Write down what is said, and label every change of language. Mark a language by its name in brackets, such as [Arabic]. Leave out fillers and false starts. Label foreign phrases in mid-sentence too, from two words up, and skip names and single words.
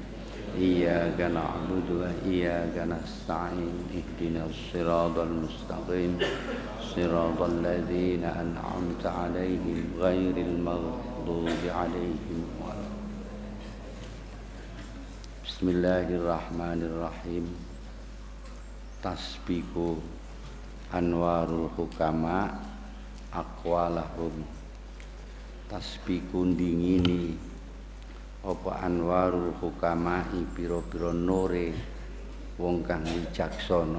[Arabic] إياك نعبد وإياك نستعين. اهدنا الصراط المستقيم. صراط الذين أنعمت عليهم غير المغضوب عليهم. بسم الله الرحمن الرحيم. تسبق أنوار الحكماء أقوالهم. [Javanese] Tasbiku dingini apa [Arabic] أنوار الحكماء [Javanese] pira-pira nure wong kang wicaksana.